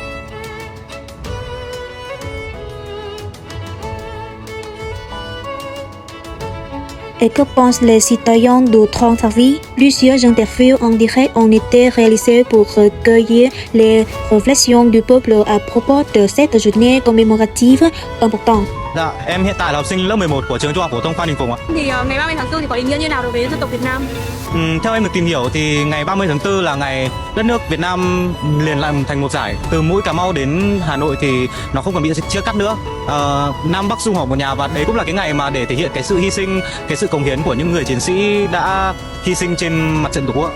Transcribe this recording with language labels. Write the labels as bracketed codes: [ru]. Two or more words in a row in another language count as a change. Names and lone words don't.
[fr] Et que pensent les citoyens du 30 avril? Plusieurs interviews en direct ont été réalisées pour recueillir les réflexions du peuple à propos de cette journée commémorative importante. [vi] Dạ, em hiện tại là học sinh lớp 11 của trường Trung học phổ thông Phan Đình Phùng ạ. Thì ngày 30 tháng 4 thì có ý nghĩa như nào đối với dân tộc Việt Nam? Theo em được tìm hiểu thì ngày 30 tháng 4 là ngày đất nước Việt Nam liền làm thành một giải. Từ mũi Cà Mau đến Hà Nội thì nó không còn bị chia cắt nữa. Nam Bắc sum họp một nhà, và đấy cũng là cái ngày mà để thể hiện cái sự hy sinh, cái sự cống hiến của những người chiến sĩ đã hy sinh trên mặt trận Tổ quốc.